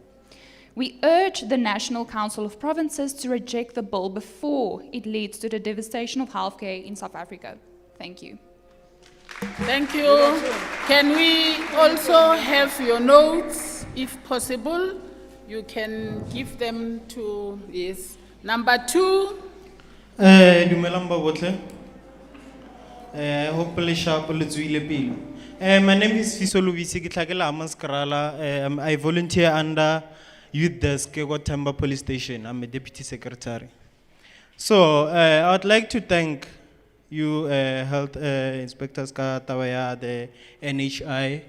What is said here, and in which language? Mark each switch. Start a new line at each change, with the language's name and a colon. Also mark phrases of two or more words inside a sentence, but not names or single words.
English: We urge the National Council of Provinces to reject the bill before it leads to the devastation of healthcare in South Africa. Thank you. Thank you. Can we also have your notes, if possible? you can give them to, yes. Number 2,
Southern Sotho: Dumelang ba bohle.
English: Hopefully sharp
Southern Sotho: le tswile pele.
English: My name is Fiso Lubisi,
Southern Sotho: ke tlhakela
English: Amaskrala. I volunteer under Youth Desk at Gauteng Police Station. I'm a deputy secretary. So I would like to thank you, health inspectors Katawaya, the NHI.